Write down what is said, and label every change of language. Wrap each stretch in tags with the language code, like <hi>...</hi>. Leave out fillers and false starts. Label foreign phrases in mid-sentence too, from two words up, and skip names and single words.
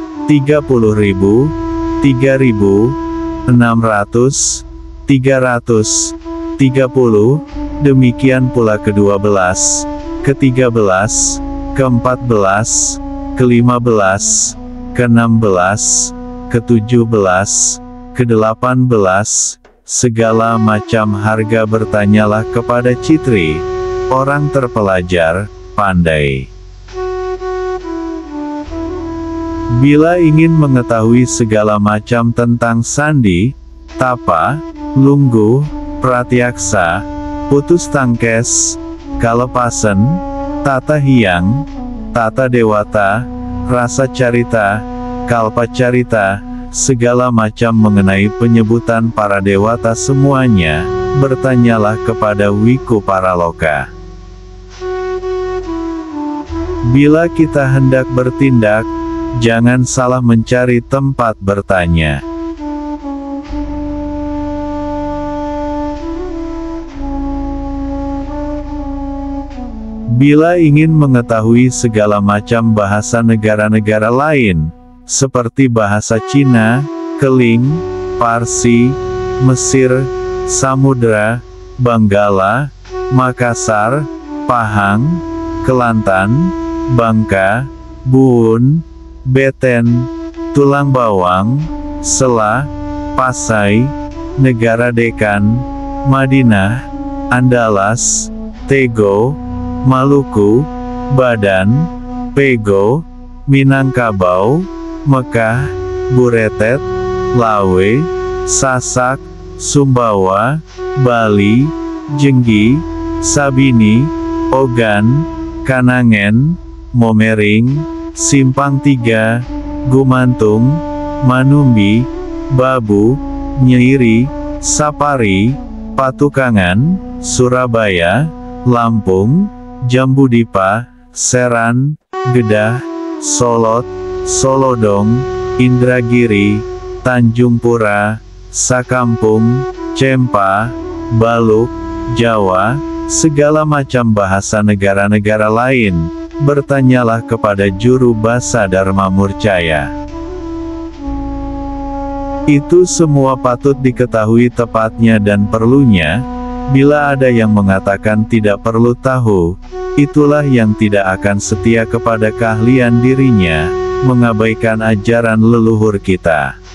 <id>3.000, 600, 300, 30, demikian pula ke-12, ke-13, ke-14, ke-15, ke-16, ke-17, ke-18, segala macam harga. Bertanyalah kepada Citri, orang terpelajar, pandai. Bila ingin mengetahui segala macam tentang sandi, tapa, lungguh, pratyaksa, putus tangkes, kalepasan, tata hyang, tata dewata, rasa carita, kalpa carita, segala macam mengenai penyebutan para dewata semuanya, bertanyalah kepada Wiku Paraloka. Bila kita hendak bertindak, jangan salah mencari tempat bertanya. Bila ingin mengetahui segala macam bahasa negara-negara lain, seperti bahasa Cina, Keling, Parsi, Mesir, Samudra, Banggala, Makassar, Pahang, Kelantan, Bangka, Buun, Beten, Tulang Bawang, Sela, Pasai, Negara Dekan, Madinah, Andalas, Tego, Maluku, Badan, Pego, Minangkabau, Mekah, Buretet, Lawe, Sasak, Sumbawa, Bali, Jenggi, Sabini, Ogan, Kanangen, Momering, Simpang 3, Gumantung, Manumbi, Babu, Nyeiri, Sapari, Patukangan, Surabaya, Lampung, Jambudipa, Seran, Gedah, Solot, Solodong, Indragiri, Tanjung Pura, Sakampung, Cempa, Baluk, Jawa, segala macam bahasa negara-negara lain. Bertanyalah kepada juru bahasa Dharma Murcaya. Itu semua patut diketahui tepatnya dan perlunya. Bila ada yang mengatakan tidak perlu tahu, itulah yang tidak akan setia kepada keahlian dirinya, mengabaikan ajaran leluhur kita.</id>